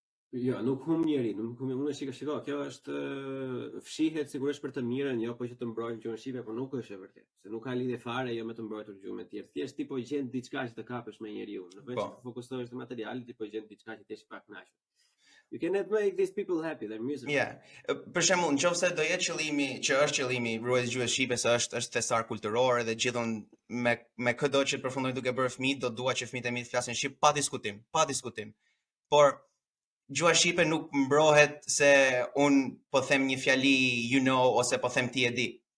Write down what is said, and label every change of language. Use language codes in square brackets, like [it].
[sq] Jo, nuk humb njeri, nuk humb, unë shiko, kjo është fshihet sigurisht për të mirën, jo po që të mbrojmë gjuhën shqipe, por nuk është e vërtetë, se nuk ka lidhje fare jo me të mbrojtur gjuhën tjetër. Thjesht ti po gjen diçka që të kapësh me njeriu, në vend të fokusohesh te materiali, ti po gjen diçka që t'esh pak kënaqur. [en] You cannot make these people happy, they're miserable. Yeah. [sq] Për shembull, nëse do jetë qëllimi, që është qëllimi ruajtja e gjuhës shqipe, se është thesar kulturor dhe gjithon me çdo që të përfundojnë duke bërë fëmijë, do dua që fëmijët e mi të flasin shqip pa diskutim. Por gjuha shqipe nuk mbrohet se un po them një fjali [en] you know [sq] ose po them ti e di.